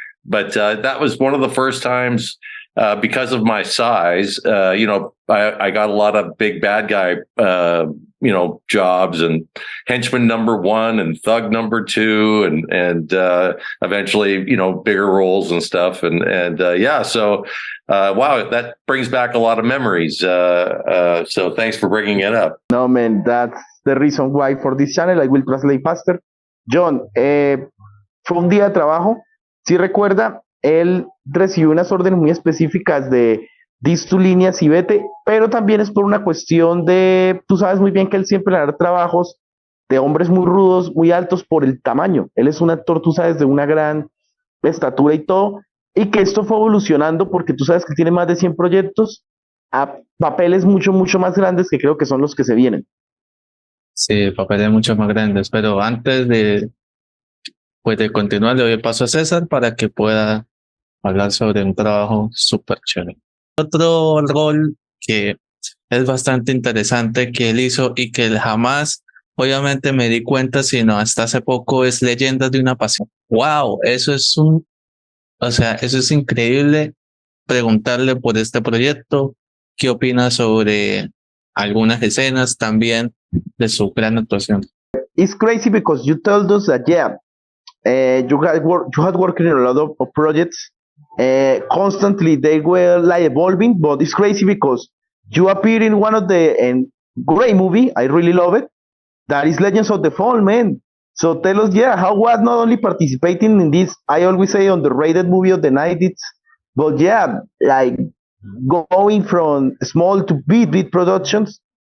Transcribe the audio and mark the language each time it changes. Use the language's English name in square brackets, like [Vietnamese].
[English] But that was one of the first times, because of my size, I got a lot of big bad guy, jobs, and henchman #1 and thug #2, and eventually, bigger roles and stuff. So wow, that brings back a lot of memories. So thanks for bringing it up. No, man, that's the reason why for this channel I will translate faster. [Spanish] John, fue un día de trabajo. Si recuerda, él recibió unas órdenes muy específicas de dis tu líneas y vete, pero también es por una cuestión de, tú sabes muy bien que él siempre le da trabajos de hombres muy rudos, muy altos por el tamaño. Él es un actor, tú sabes, de una gran estatura y todo, y que esto fue evolucionando porque tú sabes que tiene más de 100 proyectos a papeles mucho más grandes que creo que son los que se vienen. Sí, papeles mucho más grandes, pero antes de continuar, le doy paso a César para que pueda hablar sobre un trabajo súper chévere. Otro rol que es bastante interesante que él hizo y que él jamás, obviamente, me di cuenta, sino hasta hace poco, es Leyendas de una Pasión. ¡Wow! Eso es increíble. Preguntarle por este proyecto, qué opina sobre algunas escenas también de su gran actuación. [English] It's crazy because you told us that, you had worked in a lot of projects. Constantly they were like evolving, but it's crazy because you appear in one of the great movie. I really love it. That is Legends of the Fall, man. So tell us, how was not only participating in this, I always say, underrated movie of the 90s, but like going from small to big productions.